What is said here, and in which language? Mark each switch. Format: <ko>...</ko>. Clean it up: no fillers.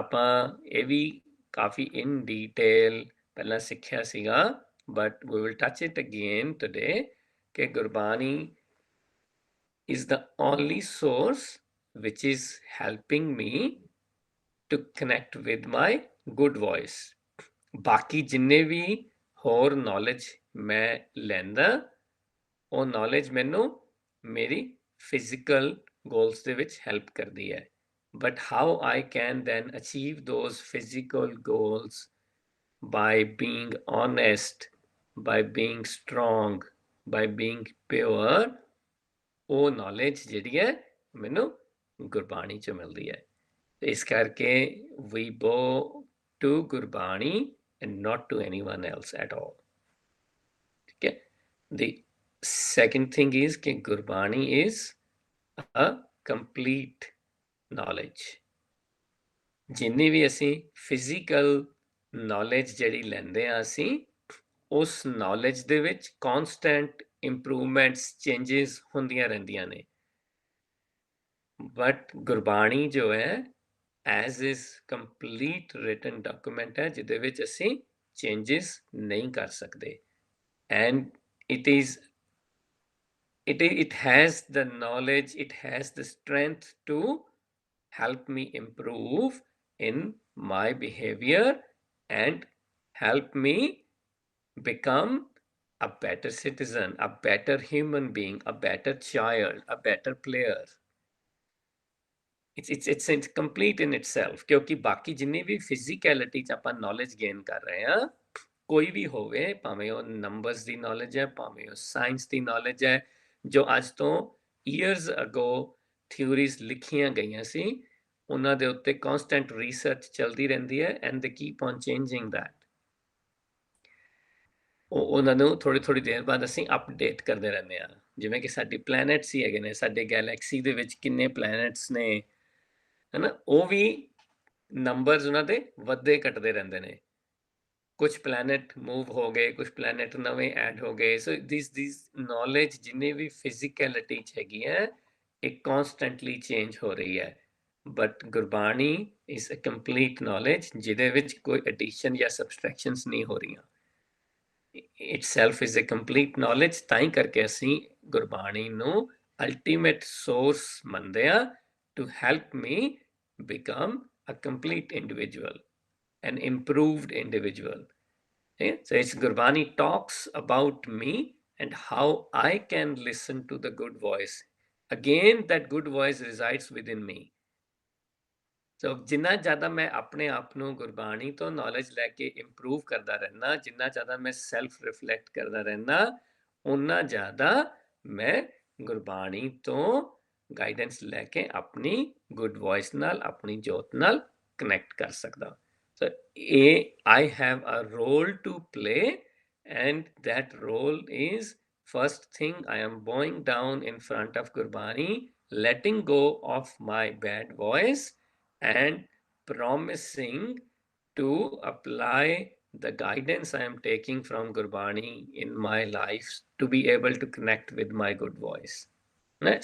<pa>ਆਪਾਂ ਇਹ ਵੀ ਕਾਫੀ</pa> <en>in detail</en> <pa>ਪਹਿਲਾਂ ਸਿੱਖਿਆ ਸੀਗਾ,</pa> <en>but we will touch it again today ਕਿ Gurbani is the only source which is helping me to connect with my good voice।</en> <pa>ਬਾਕੀ ਜਿੰਨੇ ਵੀ ਹੋਰ ਨੌਲੇਜ ਮੈਂ ਲੈਂਦਾ ਉਹ ਨੌਲੇਜ ਮੈਨੂੰ ਮੇਰੀ ਫਿਜ਼ੀਕਲ ਗੋਲਸ ਦੇ ਵਿੱਚ ਹੈਲਪ ਕਰਦੀ ਹੈ,</pa> <en>but how I can then achieve those physical goals by being honest, by being strong, by being pure,</en> <pa>ਉਹ ਨੌਲੇਜ ਜਿਹੜੀ ਹੈ ਮੈਨੂੰ ਗੁਰਬਾਣੀ 'ਚ ਮਿਲਦੀ ਹੈ। ਇਸ ਕਰਕੇ ਵੀ</pa> <en>Bow to Gurbani and not to anyone else at all. Okay. The second thing is that Gurbani is a complete knowledge.</en> <pa>ਜਿੰਨੀ ਵੀ ਅਸੀਂ ਫਿਜ਼ੀਕਲ ਨੌਲੇਜ ਜਿਹੜੀ ਲੈਂਦੇ ਆ ਅਸੀਂ ਉਸ ਨੌਲੇਜ ਦੇ ਵਿੱਚ ਕਨਸਟੈਂਟ ਇੰਪਰੂਵਮੈਂਟਸ, ਚੇਂਜਸ ਹੁੰਦੀਆਂ ਰਹਿੰਦੀਆਂ ਨੇ, ਬਟ ਗੁਰਬਾਣੀ ਜੋ ਹੈ as is complete written document ਹੈ ਜਿਹਦੇ ਵਿੱਚ ਅਸੀਂ changes ਨਹੀਂ ਕਰ ਸਕਦੇ,</pa> <en>and it has the knowledge, it has the strength to help me improve in my behavior and help me become a better citizen, a better human being, a better child, a better player। it's complete in itself</en> <pa>ਕਿਉਂਕਿ ਬਾਕੀ ਜਿੰਨੀ ਵੀ ਫਿਜ਼ੀਕੈਲਿਟੀ 'ਚ ਆਪਾਂ knowledge gain ਕਰ ਰਹੇ ਹਾਂ, ਕੋਈ ਵੀ ਹੋਵੇ, ਭਾਵੇਂ ਉਹ ਨੰਬਰਸ ਦੀ ਨੌਲੇਜ ਹੈ, ਭਾਵੇਂ ਉਹ ਸਾਇੰਸ ਦੀ ਨੌਲੇਜ ਹੈ, ਜੋ ਅੱਜ ਤੋਂ ਈਅਰਸ ਅਗੋ ਥਿਊਰੀਜ਼ ਲਿਖੀਆਂ ਗਈਆਂ ਸੀ, ਉਹਨਾਂ ਦੇ ਉੱਤੇ ਕਨਸਟੈਂਟ ਰਿਸਰਚ ਚੱਲਦੀ ਰਹਿੰਦੀ ਹੈ</pa> <en>And they keep on changing that.</en> <pa>ਉਹਨਾਂ ਨੂੰ ਥੋੜੀ ਦੇਰ ਬਾਅਦ ਅਸੀਂ ਅਪਡੇਟ ਕਰਦੇ ਰਹਿੰਦੇ ਹਾਂ। ਜਿਵੇਂ ਕਿ ਸਾਡੀ ਪਲੈਨਟਸ ਹੀ ਹੈਗੇ ਨੇ, ਸਾਡੇ ਗੈਲੈਕਸੀ ਦੇ ਵਿੱਚ ਕਿੰਨੇ ਪਲੈਨਟਸ ਨੇ, ਹੈ ਨਾ, ਉਹ ਵੀ ਨੰਬਰਸ ਉਹਨਾਂ ਦੇ ਵੱਧਦੇ ਘਟਦੇ ਰਹਿੰਦੇ ਨੇ। ਕੁਝ ਪਲੈਨਟ ਮੂਵ ਹੋ ਗਏ, ਕੁਝ ਪਲੈਨਟ ਨਵੇਂ ਐਡ ਹੋ ਗਏ। ਸੋ ਦਿਸ ਨੌਲੇਜ ਜਿੰਨੀ ਵੀ ਫਿਜ਼ੀਕੈਲਿਟੀ 'ਚ ਹੈਗੀ ਹੈ ਇਹ ਕਨਸਟੈਂਟਲੀ ਚੇਂਜ ਹੋ ਰਹੀ ਹੈ, but</pa> <en>Gurbani is a complete knowledge</en> <pa>ਜਿਹਦੇ ਵਿੱਚ ਕੋਈ ਐਡੀਸ਼ਨ ਜਾਂ ਸਬਸਟ੍ਰੈਕਸ਼ਨਸ ਨਹੀਂ ਹੋ ਰਹੀਆਂ।</pa> <en>itself is a complete knowledge।</en> <pa>ਤਾਂ ਹੀ ਕਰਕੇ ਅਸੀਂ ਗੁਰਬਾਣੀ ਨੂੰ ਅਲਟੀਮੇਟ ਸੋਰਸ ਮੰਨਦੇ ਹਾਂ</pa> <en>to help me become a complete individual, an improved individual। Okay? So it's Gurbani talks about me and how I can listen to the good voice। Again, that good voice resides within me।</en> <pa>ਸੋ ਜਿੰਨਾ ਜ਼ਿਆਦਾ ਮੈਂ ਆਪਣੇ ਆਪ ਨੂੰ ਗੁਰਬਾਣੀ ਤੋਂ knowledge ਲੈ ਕੇ improve ਕਰਦਾ ਰਹਿੰਦਾ, ਜਿੰਨਾ ਜ਼ਿਆਦਾ ਮੈਂ ਸੈਲਫ ਰਿਫਲੈਕਟ ਕਰਦਾ ਰਹਿੰਦਾ, ਉਨਾ ਜ਼ਿਆਦਾ ਮੈਂ ਗੁਰਬਾਣੀ ਤੋਂ ਗਾਈਡੈਂਸ ਲੈ ਕੇ ਆਪਣੀ ਗੁੱਡ ਵੌਇਸ ਨਾਲ, ਆਪਣੀ ਜੋਤ ਨਾਲ ਕਨੈਕਟ ਕਰ ਸਕਦਾ।</pa> <en>So I have a role to play, and that role is, first thing, I am bowing down in front of Gurbani, letting go of my bad voice and promising to apply the guidance I am taking from Gurbani in my life to be able to connect with my good voice। Right?</en>